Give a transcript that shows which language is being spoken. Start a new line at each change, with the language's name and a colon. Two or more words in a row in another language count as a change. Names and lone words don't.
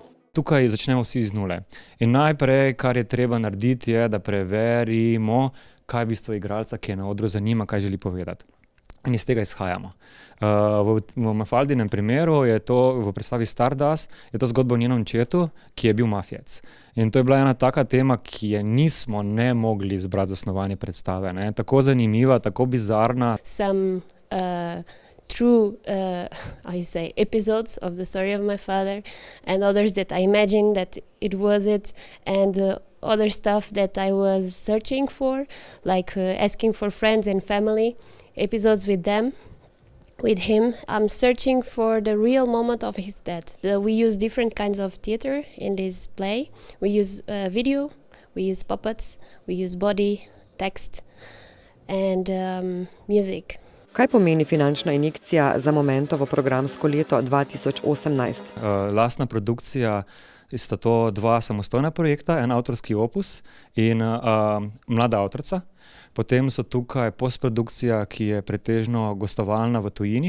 Slovenian: Tukaj začnemo vsi z nule. In najprej, kar je treba narediti, je, da preverimo, kaj v bistvu igralca, ki je na odru, zanima, kaj želi povedati. In iz tega izhajamo. V Mafaldinem primeru je to v predstavi Stardust, je to zgodba o njenem očetu, ki je bil mafijec. In to je bila ena taka tema, ki je nismo ne mogli izbrati za snovanje predstave. Ne? Tako zanimiva, tako bizarna.
English: Some true episodes of the story of my father and others that I imagined that it was it, and other stuff that I was searching for, like asking for friends and family episodes with them, with him. I'm searching for the real moment of his death. We use different kinds of theater in this play. We use video, we use puppets, we use body, text and music.
Slovenian: Kaj pomeni finančna injekcija za Momentovo programsko leto 2018? Lastna produkcija sta to 2 samostojna projekta, en avtorski opus in mlada avtorica. Potem so tukaj postprodukcija, ki je pretežno gostovalna v tujini.